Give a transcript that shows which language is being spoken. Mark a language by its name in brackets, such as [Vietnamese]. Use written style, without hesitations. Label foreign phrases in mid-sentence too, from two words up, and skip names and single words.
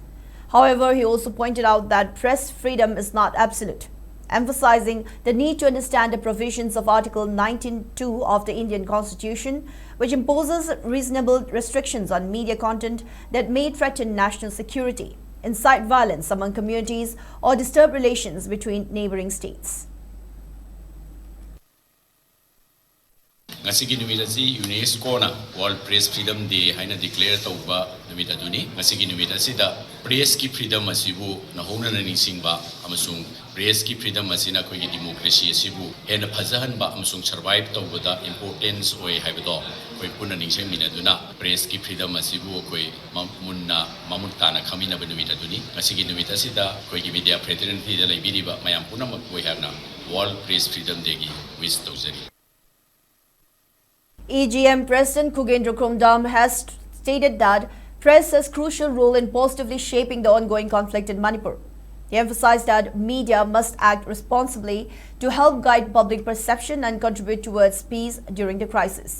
[English] However, he also pointed out that press freedom is not absolute, emphasizing the need to understand the provisions of Article 19(2) of the Indian Constitution, which imposes reasonable restrictions on media content that may threaten national security, incite violence among communities, or disturb relations between neighboring states. [Manipuri] Ngasigi numit asi UNESCO na [English] World Press Freedom Day [Manipuri] haina declare tauba numit aduni ngasigi numit asida press ki freedom asibu nahona na ningsingba amasung press ki freedom asina koi democracy asibu hena phajahan ba amasung survive taubada importance oi haibado koi punna ningsing minaduna press ki freedom asibu koi mamunta na khamina ba numit aduni ngasigi numit asida koi ki [English] media fraternity [Manipuri] da laibiriba mayam punam koi habna [English] World Press Freedom Day [Manipuri] gi wish taujari. [English] EGM President Khugendro Khomdram has stated that press has a crucial role in positively shaping the ongoing conflict in Manipur. He emphasized that media must act responsibly to help guide public perception and contribute towards peace during the crisis.